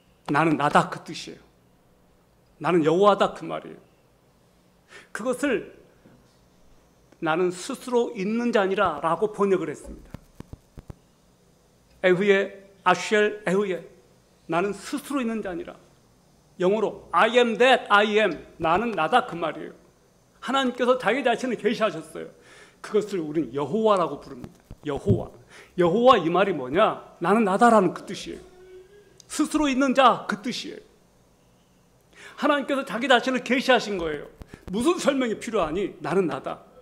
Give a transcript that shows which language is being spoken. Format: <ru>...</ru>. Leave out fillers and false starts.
<ko>나는 나다 그 뜻이에요. 나는 여호와다 그 말이에요. 그것을 나는 스스로 있는 자니라 라고 번역을 했습니다.</ko> <he>에흐예 아슈엘 에흐예.</he> <ko>나는 스스로 있는 자니라. 영어로</ko> <en>I am that I am.</en> <ko>나는 나다 그 말이에요. 하나님께서 자기 자신을 계시하셨어요. 그것을 우리는 여호와라고 부릅니다. 여호와. 여호와 이 말이 뭐냐? 나는 나다라는 그 뜻이에요. 스스로 있는 자 그 뜻이에요. 하나님께서 자기 자신을 계시하신 거예요. 무슨 설명이 필요하니? 나는 나다.</ko>